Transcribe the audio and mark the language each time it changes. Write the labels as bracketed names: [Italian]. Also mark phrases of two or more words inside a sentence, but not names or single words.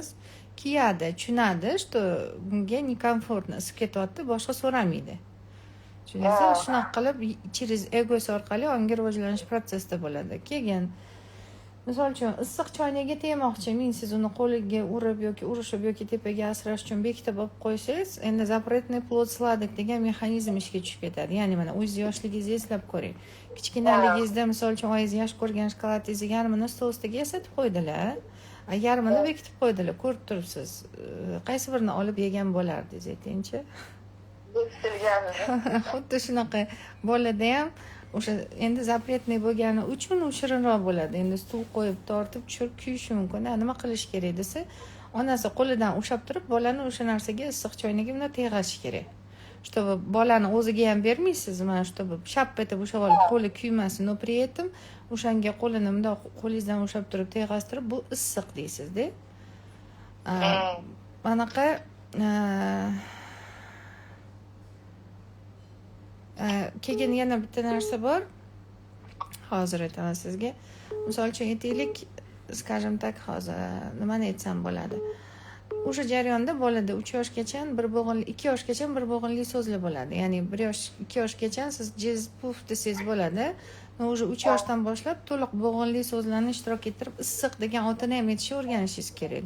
[Uzbek] Kiyadi, tushunadi, что bunga nekomfortno, isib ketyapti, boshqa so'ramaydi. Tushundingizmi? Shunaqa qilib, через egosi orqali ongi rivojlanish protsessida bo'ladi. Keyin misol uchun issiq choynaga tegmoqchi, siz uni qo'liga urib yoki urishib yoki tepaga asrash uchun bekitib olib qo'ysangiz, endi [Russian] запретный плод сладок [Uzbek] degan mexanizm ishga tushib ketadi. Ya'ni mana o'z yoshligingizni eslab ko'ring. Kichkinaligingizda misol uchun oyingiz yaxshi ko'rgan shokoladingizni yarmini stol ustiga yasatib qo'ydilar. Yarmini bekitib qo'ydilar, ko'rib turibsiz. Qaysi birini olib yegan bo'lardingiz aytingchi? Xuddi shunaqa bolada ham o'sha endi запретный bo'lgani uchun u shirinroq bo'ladi. Endi suv qo'yib tortib tushirib kuyishi mumkin. Nima qilish kerak desa, onasi qo'lidan ushlab turib, bolani o'sha narsaga issiq choynaga bunday teg'ash kerak. Чтобы bolani o'ziga ham bermaysiz, mana чтобы shap etib ushlab olib qo'li kuymasin, [Russian] но при этом [Uzbek] o'shanga qo'lini bunday qo'lingizdan ushlab turib teg'astirib, bu issiq deysiz-da. Anaqa keyin yana bitta narsa bor. Hozir aytaman sizga. Misol uchun aytaylik, [Russian] скажем так, [Uzbek] hozir nimani aytsam bo'ladi? o'sha jarayonda bolada 3 yoshgacha bir bo'g'inli 2 yoshgacha bir bo'g'inli so'zlar bo'ladi. Ya'ni 2 yoshgacha siz jiz puf desangiz bo'ladi. O'sha 3 yoshdan boshlab to'liq bo'g'inli so'zlarni ishtirok ettirib issiq degan otini ham aytishni o'rganishingiz kerakda.